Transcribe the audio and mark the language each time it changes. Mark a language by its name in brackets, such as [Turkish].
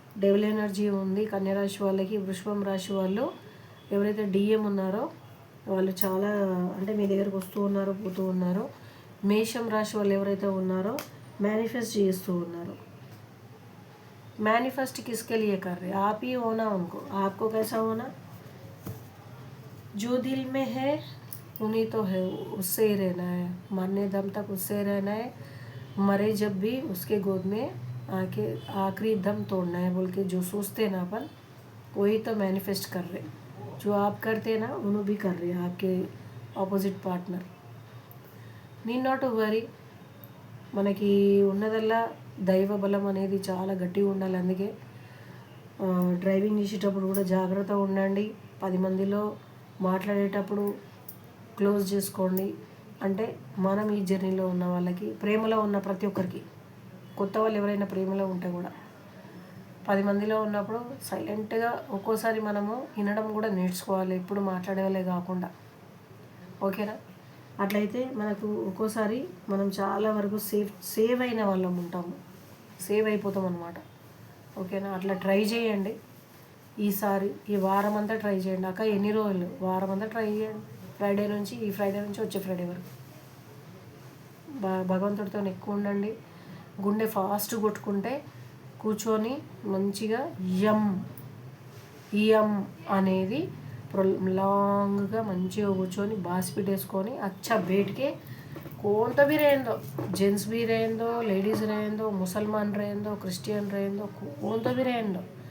[Telugu] Devil energy ఉంది కన్యరాశి వాళ్ళకి. వృషభం రాశి వాళ్ళు ఎవరైతే డిఎం ఉన్నారో వాళ్ళు చాలా, అంటే మీ దగ్గరకు వస్తూ ఉన్నారో పోతూ ఉన్నారో. మేషం రాశి వాళ్ళు ఎవరైతే ఉన్నారో मैनिफेस्ट చేస్తూ ఉన్నారు. [Hindi] मैनिफेस्ट किसके लिए कर रहे? आप ही होना उनको. आपको कैसा होना? जो दिल में है उन्हीं तो है, उससे ही रहना है, मरने दम तक उससे रहना है. मरे जब भी उसके गोद में आके आखिरी दम तोड़ना है बोल के जो सोचते हैं ना अपन, वही तो मैनिफेस्ट कर रहे. जो आप करते हैं ना उन्होंने भी कर रहे हैं आपके [English] Opposite partner. Need not to worry. [Telugu] మనకి ఉన్నదల్లా దైవ బలం అనేది చాలా గట్టిగా ఉండాలి. అందుకే డ్రైవింగ్ చేసేటప్పుడు కూడా జాగ్రత్తగా ఉండండి. 10 మందిలో మాట్లాడేటప్పుడు క్లోజ్ చేసుకోండి. అంటే మనం ఈ జర్నీలో ఉన్న వాళ్ళకి, ప్రేమలో ఉన్న ప్రతి ఒక్కరికి, కొత్త వాళ్ళు ఎవరైనా ప్రేమలో ఉంటే కూడా 10 మందిలో ఉన్నప్పుడు సైలెంట్గా ఒక్కోసారి మనము వినడం కూడా నేర్చుకోవాలి, ఎప్పుడు మాట్లాడే వాళ్ళే కాకుండా. ఓకేనా? అట్లయితే మనకు ఒక్కోసారి మనం చాలా వరకు సేవ్ అయిన వాళ్ళం ఉంటాము, సేవ్ అయిపోతాం అన్నమాట. ఓకేనా? అట్లా ట్రై చేయండి. ఈసారి ఈ వారం అంతా ట్రై చేయండి. అక్క ఎన్ని రోజులు? వారం అంతా ట్రై చేయండి. ఫ్రైడే నుంచి, ఈ ఫ్రైడే నుంచి వచ్చే ఫ్రైడే వరకు భగవంతుడితో ఎక్కువ ఉండండి. గుండె ఫాస్ట్ కొట్టుకుంటే కూర్చొని మంచిగా ఎం అనేది లాంగ్గా మంచిగా కూర్చొని బాస్పిట్ వేసుకొని అచ్చా బయటకే [Hindi] कौन तो भी रहने दो, जेंट्स भी रहने दो, लेडीज़ रहने दो, मुसलमान रहने दो, क्रिश्चियन रहने दो, कौन तो भी रहने दो.